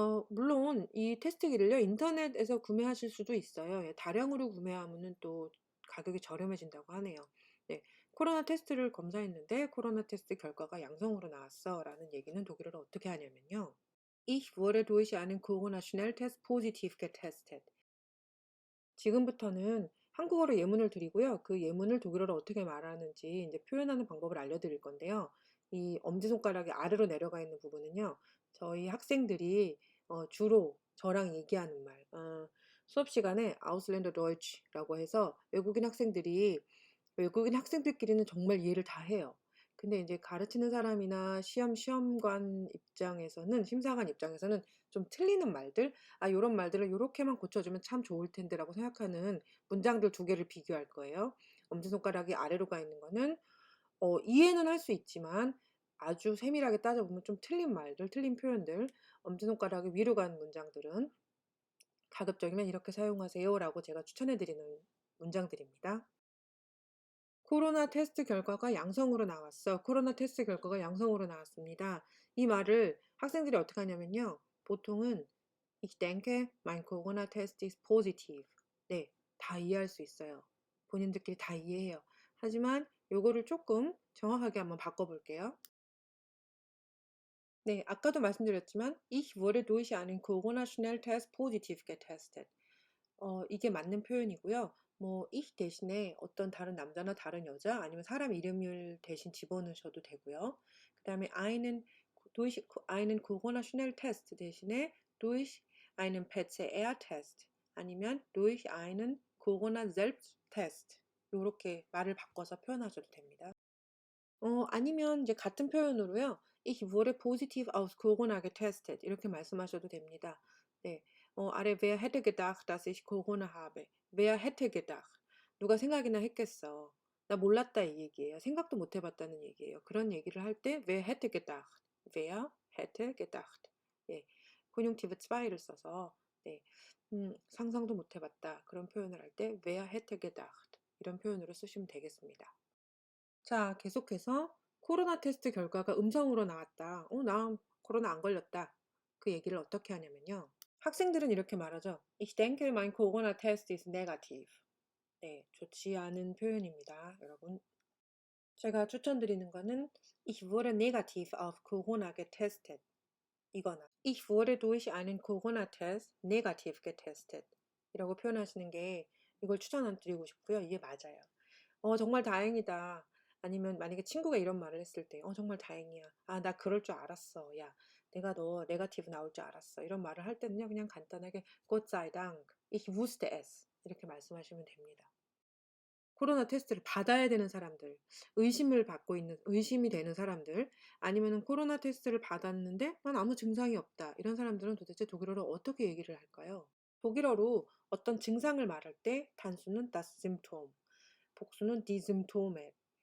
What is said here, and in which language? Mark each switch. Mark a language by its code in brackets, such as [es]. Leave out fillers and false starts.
[ko] 물론 이 테스트기를요 인터넷에서 구매하실 수도 있어요. 예, 다량으로 구매하면은 또 가격이 저렴해진다고 하네요. 네. "코로나 테스트를 검사했는데 코로나 테스트 결과가 양성으로 나왔어."라는 얘기는 독일어로 어떻게 하냐면요. [de] Ich wurde durch einen Corona-Schnelltest positiv getestet. [ko] 지금부터는 한국어로 예문을 드리고요. 그 예문을 독일어로 어떻게 말하는지 이제 표현하는 방법을 알려드릴 건데요. 이 엄지손가락이 아래로 내려가 있는 부분은요. 저희 학생들이 주로 저랑 얘기하는 말. 수업 시간에 Ausländer Deutsch라고 해서 외국인 학생들끼리는 정말 이해를 다 해요. 근데 이제 가르치는 사람이나 시험관 입장에서는 심사관 입장에서는 좀 틀리는 말들, '아 요런 말들을 요렇게만 고쳐주면 참 좋을 텐데.'라고 생각하는 문장들 두 개를 비교할 거예요. 엄지손가락이 아래로 가 있는 거는 이해는 할 수 있지만 아주 세밀하게 따져보면 좀 틀린 말들, 틀린 표현들, 엄지손가락이 위로 간 문장들은 가급적이면 "이렇게 사용하세요."라고 제가 추천해 드리는 문장들입니다. "코로나 테스트 결과가 양성으로 나왔어. 코로나 테스트 결과가 양성으로 나왔습니다." 이 말을 학생들이 어떻게 하냐면요. 보통은 [de] "Ich denke, mein Corona-Test ist positiv." [ko] 네. 다 이해할 수 있어요. 본인들끼리 다 이해해요. 하지만 요거를 쪼끔 정확하게 한번 바꿔 볼게요. 네. 아까도 말씀드렸지만 [de] "Ich wurde durch einen Corona-Schnelltest positiv getestet." [ko] 이게 맞는 표현이고요. 뭐 ich 대신에 어떤 다른 남자나 다른 여자 아니면 사람 이름을 대신 집어넣으셔도 되고요. 그다음에 [de] einen Corona-Schnelltest [ko] 대신에 [de] durch einen PCR-Test [ko] 아니면 [de] durch einen Corona-Selbsttest [ko] 요렇게 말을 바꿔서 표현하셔도 됩니다. 아니면 이제 같은 표현으로요. [de] "Ich wurde positiv auf Corona getestet." [ko] 이렇게 말씀하셔도 됩니다. 네. 아래 [de] "Wer hätte gedacht, dass ich Corona habe?" Wer hätte gedacht. [ko] 누가 생각이나 했겠어. 나 몰랐다 이 얘기예요. 생각도 못 해 봤다는 얘기예요. 그런 얘기를 할 때 [de] Wer hätte gedacht. Wer hätte gedacht. 예. [ko] Konjunktive 2를 써서 네. 상상도 못 해 봤다. 그런 표현을 할 때 [de] Wer hätte gedacht. [ko] 이런 표현으로 쓰시면 되겠습니다. 자, 계속해서 코로나 테스트 결과가 음성으로 나왔다. 나 코로나 안 걸렸다. 그 얘기를 어떻게 하냐면요. 학생들은 이렇게 말하죠. [de] Ich denke, mein Corona-Test ist negativ. [ko] 네, 좋지 않은 표현입니다, 여러분. 제가 추천드리는 거는 [de] Ich wurde negativ auf Corona getestet. [ko] 이거나 [de] Ich wurde durch einen Corona-Test negativ getestet. [ko] 이라고 표현하시는 게 이걸 추천드리고 싶고요. 이게 맞아요. 정말 다행이다. 아니면 만약에 친구가 이런 말을 했을 때 정말 다행이야. 아 나 그럴 줄 알았어. 야 내가 너 네거티브 나올 줄 알았어. 이런 말을 할 때는요. 그냥 간단하게 [de] Gott sei Dank, ich wusste es [ko] 이렇게 말씀하시면 됩니다. 코로나 테스트를 받아야 되는 사람들, 의심이 되는 사람들, 아니면은 코로나 테스트를 받았는데 '난 아무 증상이 없다.' 이런 사람들은 도대체 독일어로 어떻게 얘기를 할까요? 독일어로 어떤 증상을 말할 때 단수는 das Symptom, 복수는 die Symptome.